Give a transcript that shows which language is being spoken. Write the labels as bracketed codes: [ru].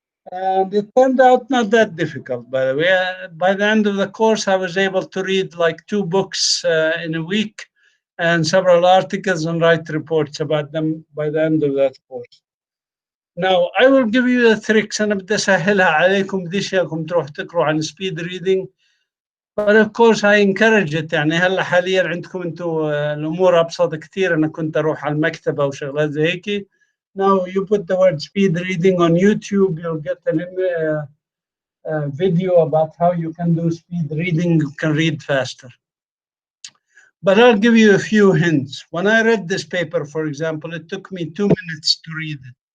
[en] And it turned out not that difficult, by the way. By the end of the course, I was able to read like 2 books in a week and several articles and write reports about them by the end of that course. Now, I will give you the tricks. [ar] أنا بدي أسهلها عليكم، بديش إياكم تروح تقروا عن speed reading. [en] But of course I encourage it. [ar] يعني هلا حاليا عندكم أنتم الأمور أبسط كثير. أنا كنت أروح على المكتبة وشغلات زي هيك. [en] Now you put the word speed reading on YouTube, you'll get a video about how you can do speed reading. You can read faster. But I'll give you a few hints. When I read this paper, for example, it took me 2 minutes to read it.